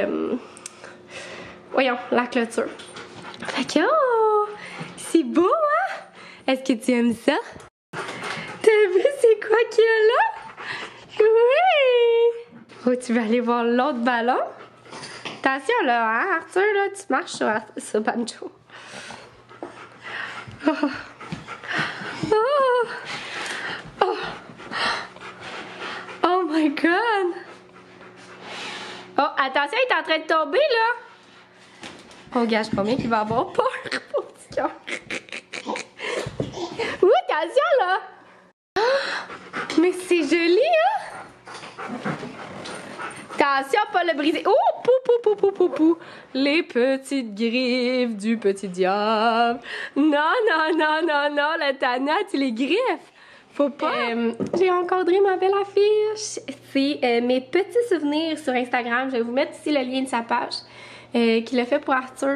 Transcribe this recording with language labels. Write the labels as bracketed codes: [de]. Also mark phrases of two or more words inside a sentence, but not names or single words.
[fr] voyons, la clôture. Fait que, oh! C'est beau, hein? Est-ce que tu aimes ça? T'as vu c'est quoi qu'il y a là? Oui! Oh, tu vas aller voir l'autre ballon? Attention là, hein, Arthur, là, tu marches sur Banjo. Oh. Oh. [en] Oh. Oh my god! [fr] Oh, attention, il est en train de tomber là! Oh, gage, combien qu'il va avoir peur, mon petit cœur! Oui, attention là! Mais c'est joli, hein? Attention, pas le briser. Oh, pou, pou, pou, pou, pou, pou. Les petites griffes du petit diable. Non, non, non, non, non, la Tana, tu les griffes. Faut pas. J'ai encadré ma belle affiche. C'est mes petits souvenirs sur Instagram. Je vais vous mettre ici le lien de sa page. Qu'il a fait pour Arthur.